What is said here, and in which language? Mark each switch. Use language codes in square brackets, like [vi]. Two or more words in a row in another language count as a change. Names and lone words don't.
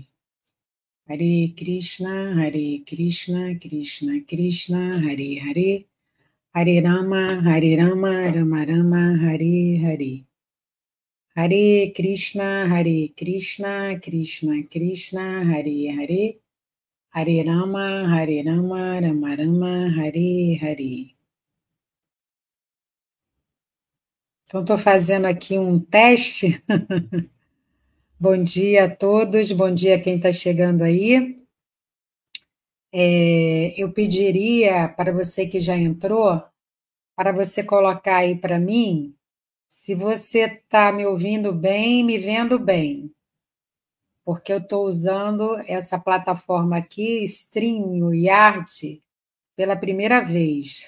[sa] Hare Krishna, Krishna Krishna, Hare Hare, Hare Rama, Rama Rama, Hare Hare. Hare Krishna, Krishna Krishna, Hare Hare, Hare Rama, Rama Rama, Hare Hare. [pt] Então, estou fazendo aqui um teste. Bom dia a todos, bom dia a quem está chegando aí. Eu pediria para você que já entrou, para você colocar aí para mim, se você está me ouvindo bem, me vendo bem, porque eu estou usando essa plataforma aqui, StreamYard, pela primeira vez.